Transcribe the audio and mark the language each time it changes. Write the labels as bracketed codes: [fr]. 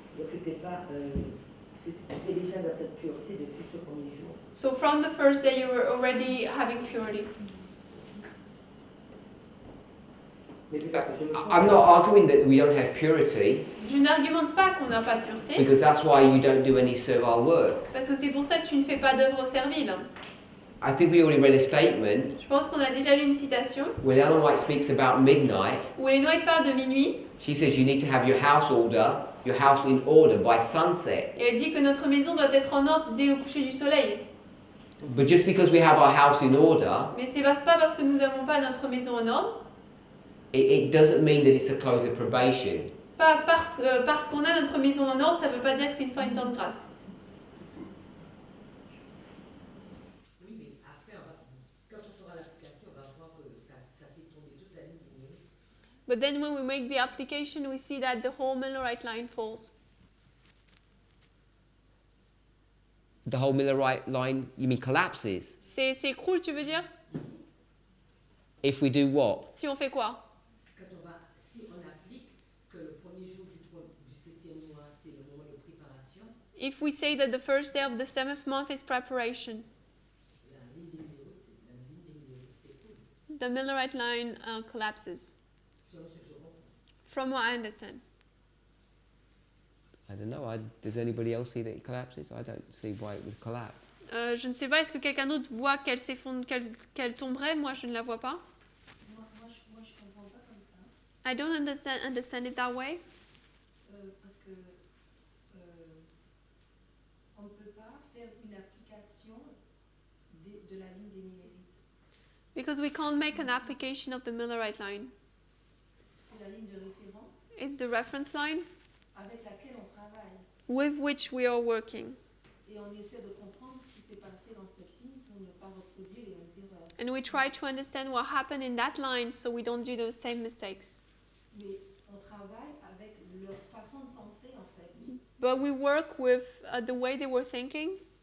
[fr] Donc c'était déjà dans cette pureté depuis ce premier jour. [en] So from the first day you were already having purity. I'm not arguing that we don't have purity. [fr] Je n'argumente pas qu'on n'a pas de pureté. [en] Because that's why you don't do any servile work. [fr] Parce que c'est pour ça que tu ne fais pas d'œuvre servile. [en] I think we already read a statement [fr] Je pense qu'on a déjà lu une citation [en] when Ellen White speaks about midnight. [fr] où Ellen White parle de minuit. [en] She says you need to have your house in order by sunset. [fr] Et elle dit que notre maison doit être en ordre dès le coucher du soleil. [en] But just because we have our house in order, [fr] Mais c'est pas parce que nous n'avons pas notre maison en ordre. [en] it doesn't mean that it's a close of probation. [fr] Pas parce qu'on a notre maison en ordre, ça ne veut pas dire que c'est une fin de temps de grâce. Oui, mais après, quand on fera l'application, on va voir que ça fait tomber toute la ligne des mérites. [en] But then when we make the application, we see that the whole Millerite line falls. The whole Millerite line, you mean collapses? [fr] C'est écroule, tu veux dire? [en] If we do what? [fr] Si on fait quoi? Si on applique que le premier jour du 7e mois, c'est le moment de préparation. [en] If we say that the first day of the 7th month is preparation, the Millerite line collapses. From what I understand. I don't know. Does anybody else see that it collapses? I don't see why it would collapse. [fr] Je ne sais pas, est-ce que quelqu'un d'autre voit qu'elle s'effondre, qu'elle tomberait? Moi, je ne la vois pas. Moi, je comprends pas comme ça. [en] I don't understand it that way. [fr] Parce que on ne peut pas faire une application de la ligne des Millérites. [en] Because we can't make an application of the Millerite line. [fr] C'est la ligne de référence [en] It's the reference line [fr] avec laquelle on travaille. [en] with which we are working. [fr] Et on essaie de comprendre ce qui s'est passé dans cette ligne pour ne pas reproduire les mêmes erreurs. [en] And we try to understand what happened in that line so we don't do those same mistakes. [fr] Mais on travaille avec leur façon de penser en fait. [en] But we work with the way they were thinking.